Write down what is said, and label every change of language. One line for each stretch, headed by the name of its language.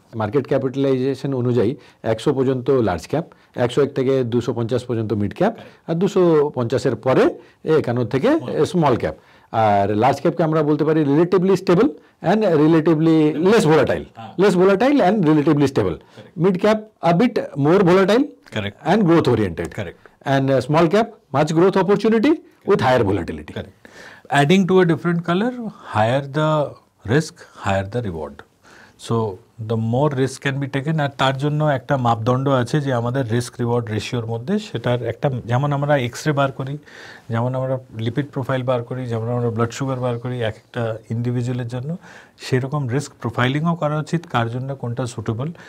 Bangla: Market capitalisation অনুযায়ী 100 পর্যন্ত large cap, 101 থেকে 250 পর্যন্ত মিড ক্যাপ, আর 250-এর পরে 51 থেকে স্মল ক্যাপ। আর লার্জ ক্যাপকে আমরা বলতে পারি
English: Relatively stable and relatively less volatile and relatively stable. Mid cap a bit more volatile and growth oriented, and small cap much growth opportunity with higher volatility. Correct. Adding to a different color, higher the risk, higher the reward. So the more risk can be taken,
Bangla: আর তার জন্য একটা মাপদণ্ড আছে যে আমাদের risk reward রেশিওর মধ্যে সেটার একটা, যেমন আমরা এক্সরে বার করি, যেমন আমরা লিপিড প্রোফাইল বার করি, যেমন আমরা ব্লাড সুগার বার করি এক একটা ইন্ডিভিজুয়ালের জন্য, সেরকম রিস্ক প্রোফাইলিংও করা উচিত কার জন্য কোনটা সুটেবল।